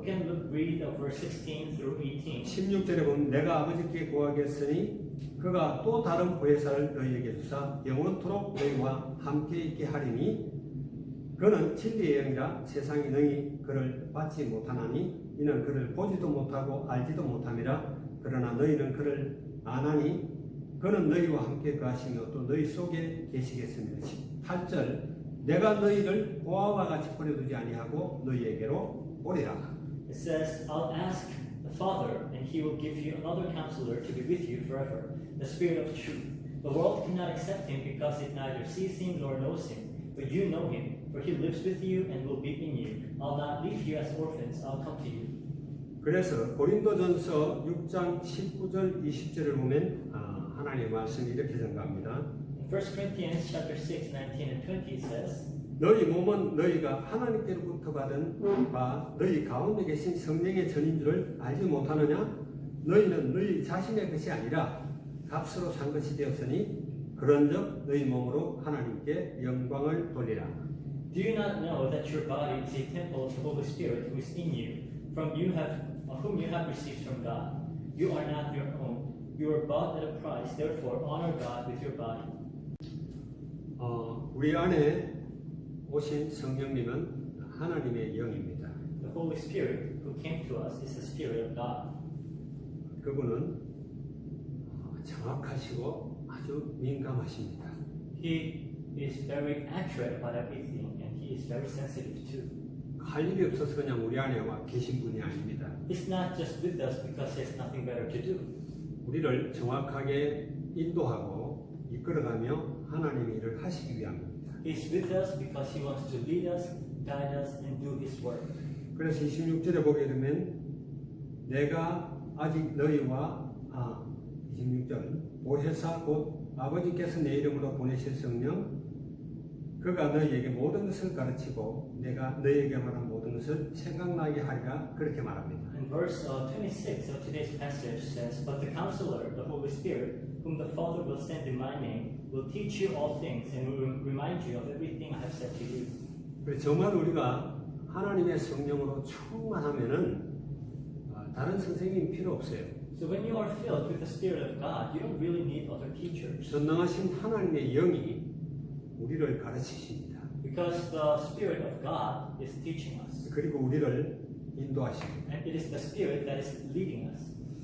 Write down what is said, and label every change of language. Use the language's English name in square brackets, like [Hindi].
[English] We can read verse 16 through 18. [Korean] 16절에 보면 내가 아버지께 구하겠으니 그가 또 다른 보혜사를 너희에게 주사 영원토록 너희와 함께 있게 하리니 그는 진리의 영이라 세상이 너희 그를 받지 못하나니 이는 그를 보지도 못하고 알지도 못함이라 그러나 너희는 그를 아나니 그는 너희와 함께 거하시며 또 너희 속에 계시겠습니다. 8절 내가 너희를 고아와 같이 버려두지 아니하고 너희에게로 오리라. [English] It says, I'll ask the Father, and he will give you another counselor to be with you forever, the Spirit of truth. The world cannot accept him because it neither sees him nor knows him. But you know him, for he lives with you and will be in you. I'll not leave you as orphans, I'll come to you. [Korean] 그래서 고린도전서 6장 19절 20절을 보면 하나님의 말씀이 이렇게 전가합니다. [English] In 1 Corinthians chapter 6, 19 and 20 it says, [Korean] 너희 몸은 너희가 하나님께로부터 받은 바 너희 가운데 계신 성령의 전인 줄을 알지 못하느냐? 너희는 너희 자신의 것이 아니라 값으로 산 것이 되었으니 그런즉 너희 몸으로 하나님께 영광을 돌리라. [English] Do you not know that your body is a temple of the Holy Spirit who is in you, whom you have received from God? You are not your own. You are bought at a price. Therefore, honor God with your body. [Korean] 우리 안에 오신 성령님은 하나님의 영입니다. [English] The Holy Spirit who came to us is the Spirit of God. [Korean] 그분은 정확하시고 아주 민감하십니다. [English] He is very accurate about everything, and he is very sensitive too. [Korean] 할 일이 없어서 그냥 우리 안에 와 계신 분이 아닙니다. [English] He's not just with us because he has nothing better to do. [Korean] 우리를 정확하게 인도하고 이끌어가며 하나님의 일을 하시기 위함입니다. [English] He's with us because he wants to lead us, guide us, and do his work. [Korean] 그래서 26절에 보게 되면 내가 아직 너희와 26절 보혜사 곧 아버지께서 내 이름으로 보내실 성령 그가 너희에게 모든 것을 가르치고 내가 너희에게 말한 모든 것을 생각나게 하리라 그렇게 말합니다. [English] In verse 26 of today's passage says, But the Counselor, the Holy Spirit, whom the Father will send in my name, will teach you all things and will remind you of everything I have said to you. [Korean] 그래서 정말 우리가 하나님의 성령으로 충만하면은 다른 선생님이 필요 없어요. [English] So when you are filled with the Spirit of God, you don't really need other teachers. [Korean] 전능하신 하나님의 영이 우리를 가르치십니다. [English] Because the Spirit of God is teaching us. [Korean] 그리고 우리를 인도하십니다. [English] And it is the Spirit that is leading us.